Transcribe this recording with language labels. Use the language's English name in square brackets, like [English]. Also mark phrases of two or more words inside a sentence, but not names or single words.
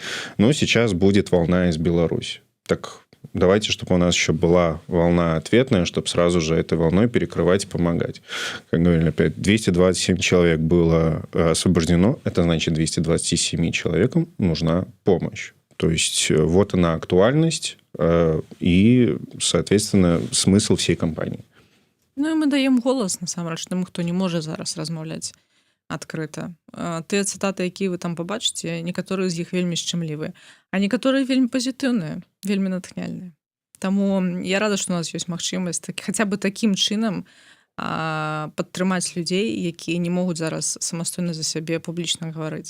[Russian] Но сейчас будет волна из Беларуси. Так давайте, чтобы у нас еще была волна ответная, чтобы сразу же этой волной перекрывать и помогать. Как говорили, опять 227 человек было освобождено. Это значит, 227 человекам нужна помощь. То есть вот она актуальность и, соответственно, смысл всей кампании. [Belarusian] Ну і [Ukrainian] ми даємо голос, [Belarusian] насамрэч, тым, хто не можа зараз размаўляць адкрыта. Тыя цытаты, якія вы там пабачыце, некаторыя з іх вельмі шчымлівыя, а некаторыя вельмі пазітыўныя, вельмі натхняльныя. Таму я рада, што у нас ёсць магчымасць хаця бы такім чынам падтрымаць людзей, якія не могуць зараз самастойна за сябе публічна гаварыць.